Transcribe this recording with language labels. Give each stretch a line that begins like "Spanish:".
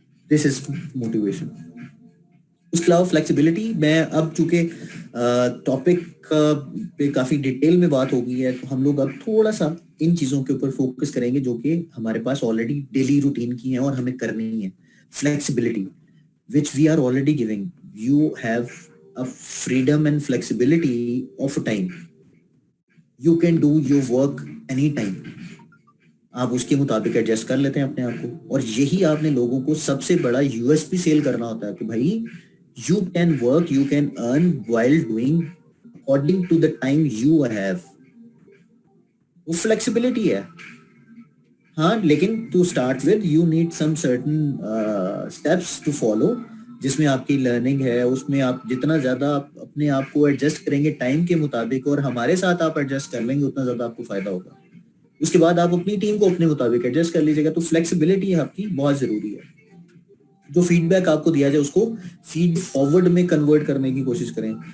English: This is motivation.
Urdu: اس کے علاوہ flexibility. میں اب چونکہ ٹاپک پہ کافی ڈیٹیل میں بات ہو گئی ہے تو ہم لوگ اب تھوڑا سا ان چیزوں کے اوپر فوکس کریں گے جو کہ ہمارے پاس آلریڈی ڈیلی روٹین کی ہیں اور ہمیں کرنی ہے. Flexibility
English: which we are already giving. You have a freedom and flexibility of time. You can do your work anytime.
Urdu: آپ اس کے مطابق ایڈجسٹ کر لیتے ہیں اپنے آپ کو, اور یہی آپ نے لوگوں کو سب سے بڑا یو ایس پی سیل کرنا ہوتا ہے کہ بھائی
English: you can work, you can earn while doing according to the time you have.
Urdu: وہ flexibility ہے.
English: ہاں, لیکن to start with you need some certain steps to follow,
Urdu: جس میں آپ کی لرننگ ہے. اس میں آپ جتنا زیادہ اپنے آپ کو ایڈجسٹ کریں گے ٹائم کے مطابق اور ہمارے ساتھ آپ ایڈجسٹ کر لیں گے اتنا زیادہ آپ کو فائدہ ہوگا. اس کے بعد آپ اپنی ٹیم کو اپنے مطابق ایڈجسٹ کر لیجیے گا. تو فلیکسیبلٹی آپ کی بہت ضروری ہے. جو فیڈ بیک آپ کو دیا جائے اس کو فیڈ فارورڈ میں کنورٹ کرنے کی کوشش کریں.